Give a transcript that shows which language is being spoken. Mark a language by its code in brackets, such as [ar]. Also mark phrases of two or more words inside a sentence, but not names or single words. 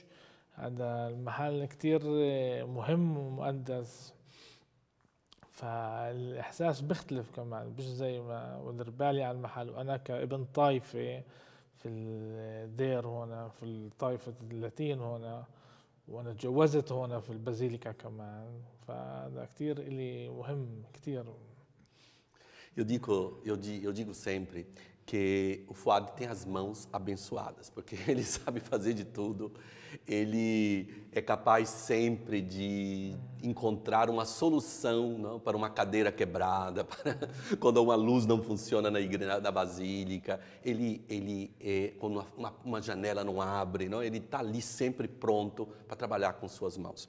[ar] هذا المحل كتير مهم ومقدس، فالإحساس بيختلف كمان، مش زي ما بدير بالي على المحل. وأنا كابن طائفة في الدير هنا في طائفة اللاتين هنا، وأنا تجوزت هنا في البازيليكا كمان، فهذا كتير إلي مهم كتير. [pt] Eu digo sempre que o Fuad tem as mãos abençoadas, porque ele sabe fazer de tudo, ele é capaz sempre de encontrar uma solução, não, para uma cadeira quebrada, para quando uma luz não funciona na igreja da basílica, quando uma janela não abre, não, ele está ali sempre pronto para trabalhar com suas mãos.